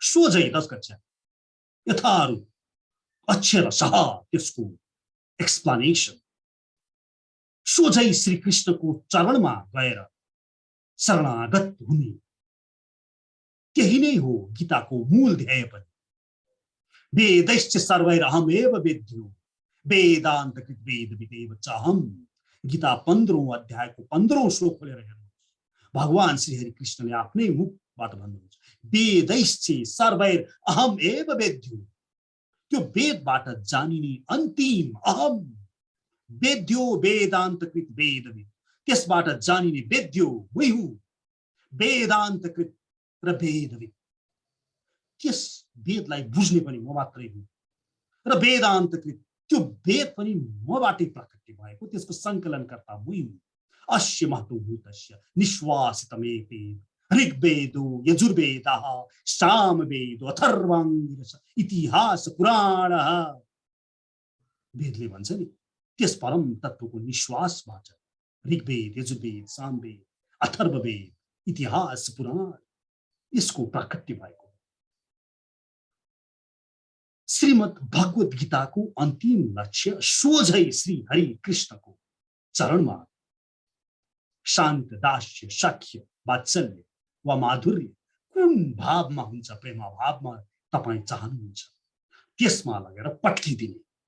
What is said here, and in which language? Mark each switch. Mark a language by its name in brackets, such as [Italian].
[Nepali] सोझै 10 कक्षा यथारूप अक्षर सह त्यसको एक्सप्लेनेसन सोझै श्री कृष्णको चरणमा गएर शरणागत हुने, त्यही नै हो गीताको मूल ध्येय पनि। [Sanskrit] वेदैश्च सर्वैरहमेव वेद्यो वेदान्त कृत वेद विदेव चाहम। [Nepali] गीता 15औं अध्यायको 15औं श्लोक खोलेर हेर्नुहोस्, भगवान श्री हरि कृष्णले आफ्नै मुखबाट भन्नुहुन्छ [Sanskrit] वेदैश्च सर्वैरहमेव वेद्यो। [Nepali] त्यो वेदबाट जानिने अन्तिम [Sanskrit] अहम वेद्यो वेदान्त कृत वेद, [Nepali] त्यसबाट जानिने वेद्यो मै हुँ वेदान्त कृत र वेदविद। त्यस वेदलाई बुझ्ने पनि म मात्रै हुँ र वेदान्त कृत त्यो वेद पनि मबाटै प्रकट भएको, त्यसको संकलनकर्ता मै हुँ। [Sanskrit] अस्य महतोभूतस्य निश्वासितमेते ऋग्वेदो यजुर्वेदः सामवेदो अथर्वाङ्गिरस इतिहास पुराणः। [Nepali] वेदले भन्छ नि त्यस परम तत्त्वको निश्वासबाट ऋग्वेद यजुर्वेद सामवेद अथर्ववेद इतिहास पुराण यसको प्राकट्य भएको। श्रीमद् भगवत गीताको अन्तिम लक्ष्य सोझै श्री हरि कृष्णको चरणमा शान्त दास्य सख्य वात्सल्य वा माधुर्य कुन भावमा हुन्छ, प्रेम भावमा तपाई चाहनुहुन्छ त्यसमा लगेर पट्किदिने।